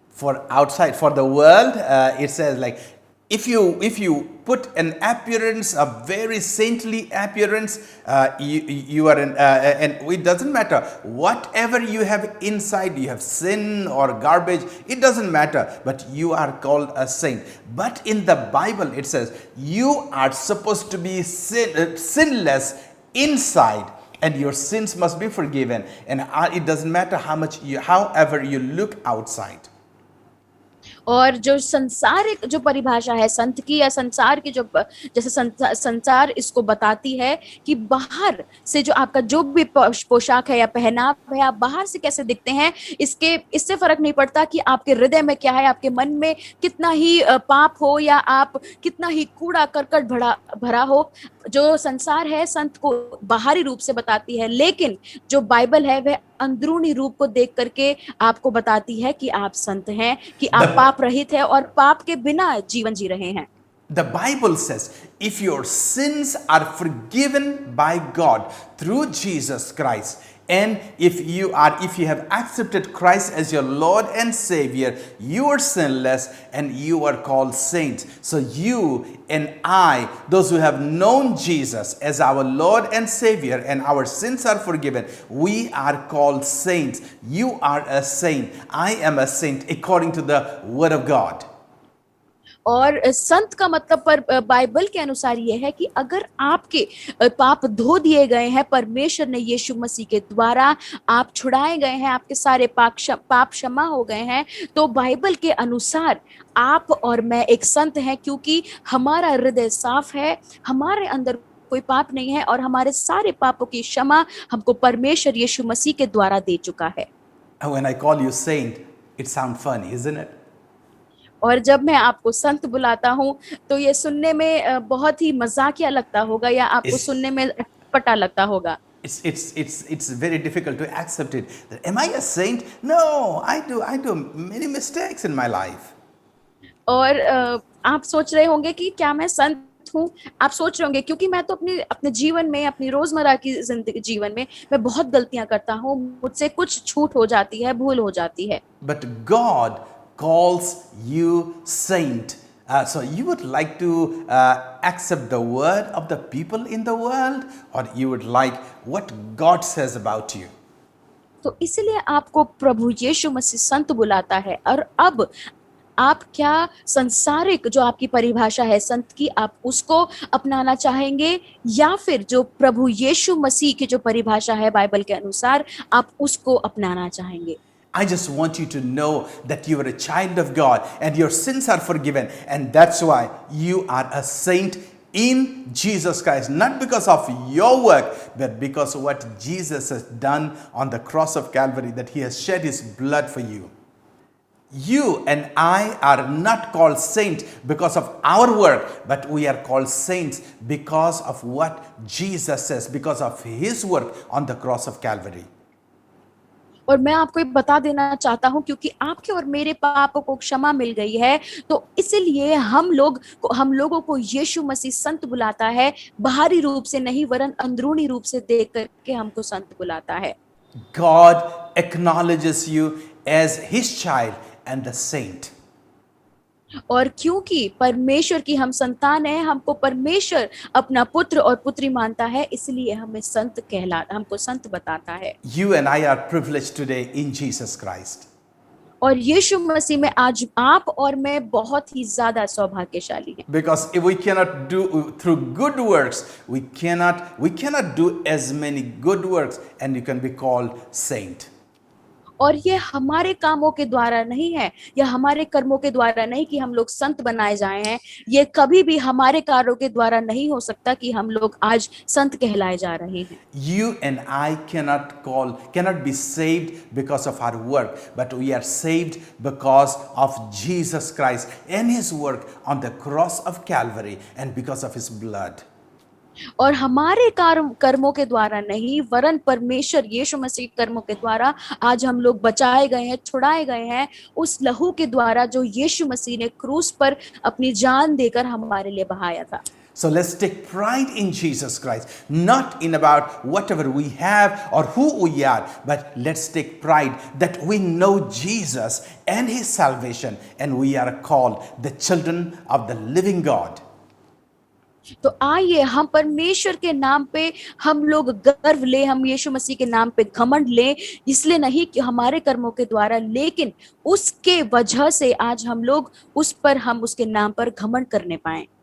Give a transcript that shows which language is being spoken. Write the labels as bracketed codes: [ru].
[en] For outside, for the world, it says like if you put an appearance, a very saintly appearance, you are and it doesn't matter whatever you have inside, you have sin or garbage, it doesn't matter, but you are called a saint. But in the Bible it says you are supposed to be sinless inside, and your sins must be forgiven, and it doesn't matter however you look outside. [hi] और जो संसारिक जो परिभाषा है संत की, या संसार की, जो जैसे संसार इसको बताती है कि बाहर से जो आपका जो भी पोशाक है या पहनाव है, आप बाहर से कैसे दिखते हैं, इससे फर्क नहीं पड़ता कि आपके हृदय में क्या है, आपके मन में कितना ही पाप हो, या आप कितना ही कूड़ा करकट भरा हो। जो संसार है संत को बाहरी रूप से बताती है, लेकिन जो बाइबल है वह अंदरूनी रूप को देख करके आपको बताती है कि आप संत हैं, कि आप पाप रहित हैं और पाप के बिना जीवन जी रहे हैं। [en] The Bible says if your sins are forgiven by God through Jesus Christ, and if you have accepted Christ as your Lord and Savior, you are sinless and you are called saints. So you and I, those who have known Jesus as our Lord and Savior, and our sins are forgiven, we are called saints. You are a saint. I am a saint according to the Word of God. [hi] और संत का मतलब पर Bible के अनुसार यह है कि अगर आपके पाप धो दिए गए हैं, परमेश्वर ने यीशु मसीह के द्वारा आप छुड़ाए गए हैं, आपके सारे पाप क्षमा हो गए हैं, तो बाइबल के अनुसार आप और मैं एक संत हैं, क्योंकि हमारा हृदय साफ है, हमारे अंदर कोई पाप नहीं है, और हमारे सारे पापों की क्षमा हमको परमेश्वर यीशु मसीह के द्वारा दे चुका है। [en] When I call you saint, it sounds funny, isn't it? [hi] और जब मैं आपको संत बुलाता हूँ तो ये सुनने में बहुत ही मजाकिया लगता होगा, या आपको सुनने में अटपटा लगता होगा। [en] It's very difficult to accept it. Am I a saint? No, I do many mistakes in my life. [hi] और आप सोच रहे होंगे कि क्या मैं संत हूँ? आप सोच रहे होंगे क्योंकि मैं तो अपने जीवन में, अपनी रोजमर्रा की जीवन में मैं बहुत गलतियां करता हूँ, मुझसे कुछ छूट हो जाती है, भूल हो जाती है। [en] But God calls you saint. So you would like to accept the word of the people in the world, or you would like what God says about you? [hi] तो इसलिए आपको प्रभु यीशु मसीह संत बुलाता है। और अब आप क्या संसारिक जो आपकी परिभाषा है संत की, आप उसको अपनाना चाहेंगे, या फिर जो प्रभु यीशु मसीह की जो परिभाषा है बाइबल के अनुसार, आप उसको अपनाना चाहेंगे? [en] I just want you to know that you are a child of God and your sins are forgiven, and that's why you are a saint in Jesus Christ, not because of your work, but because of what Jesus has done on the cross of Calvary, that he has shed his blood for you. You and I are not called saints because of our work, but we are called saints because of what Jesus says, because of his work on the cross of Calvary. [hi] और मैं आपको ये बता देना चाहता हूँ, क्योंकि आपके और मेरे पापों को क्षमा मिल गई है, तो इसलिए हम लोगों को यीशु मसीह संत बुलाता है, बाहरी रूप से नहीं वरन अंदरूनी रूप से देख करके हमको संत बुलाता है। [en] God acknowledges you as his child and the saint. [hi] और क्योंकि परमेश्वर की हम संतान हैं, हमको परमेश्वर अपना पुत्र और पुत्री मानता है, इसलिए हमको संत बताता है। [en] You and I are privileged today in Jesus Christ. [hi] और यीशु मसीह में आज आप और मैं बहुत ही ज्यादा सौभाग्यशाली हैं। [en] Because if we cannot do through good works, we cannot do as many good works, and you can be called saint. [hi] और ये हमारे कामों के द्वारा नहीं है या हमारे कर्मों के द्वारा नहीं कि हम लोग संत बनाए जाए हैं। ये कभी भी हमारे कार्यों के द्वारा नहीं हो सकता कि हम लोग आज संत कहलाए जा रहे हैं। [en] You and I cannot be saved because of our work, but we are saved because of Jesus Christ and his work on the cross of Calvary and because of his blood. [hi] और हमारे कर्मों के द्वारा नहीं वरन परमेश्वर यीशु मसीह के कर्मों के द्वारा आज हम लोग बचाए गए हैं, छुड़ाए गए हैं उस लहू के द्वारा जो यीशु मसीह ने क्रूस पर अपनी जान देकर हमारे लिए बहाया था। [en] So let's take pride in Jesus Christ, not in about whatever we have or who we are, but let's take pride that we know Jesus and his salvation, and we are called the children of the living God. [hi] तो आइए हम परमेश्वर के नाम पे हम लोग गर्व ले, हम यीशु मसीह के नाम पे घमंड ले, इसलिए नहीं कि हमारे कर्मों के द्वारा लेकिन उसके वजह से आज हम लोग उस पर हम उसके नाम पर घमंड करने पाए।